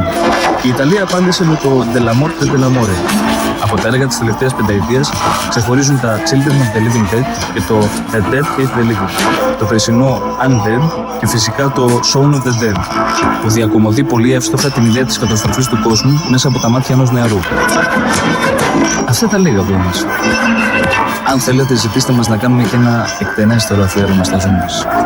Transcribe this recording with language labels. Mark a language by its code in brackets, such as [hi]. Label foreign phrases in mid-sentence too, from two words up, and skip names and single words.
[el] Η Ιταλία απάντησε με το Dell'amore del Dell'amore. Από τα έργα της τελευταίας πενταετίας ξεχωρίζουν τα Children of the Living Dead και το The Dead Hate the Living, το περσινό Undead και φυσικά το Shaun of the Dead, που διακομωδεί πολύ εύστοχα την ιδέα της καταστροφής του κόσμου μέσα από τα μάτια ενός νεαρού. Αυτά τα λίγα από εμάς. Αν θέλετε, ζητήστε μας να κάνουμε και ένα εκτενέστερο αφιέρωμα στα zombies.